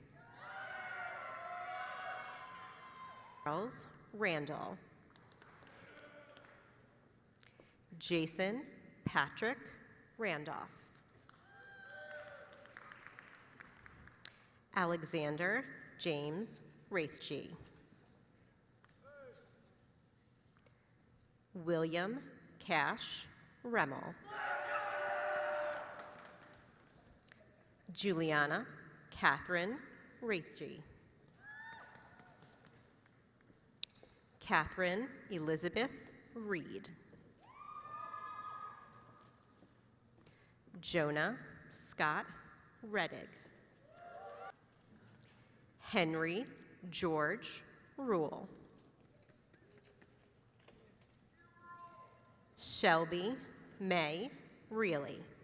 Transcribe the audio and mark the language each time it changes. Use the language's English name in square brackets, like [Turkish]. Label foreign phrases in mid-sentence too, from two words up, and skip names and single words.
[English] Charles Randall. Jason Patrick Randolph. Alexander James Raithje. William Cash Remmel. Juliana Catherine Raithje. Catherine Elizabeth Reed. Jonah Scott Reddig. Henry George Rule. Shelby May Reilly.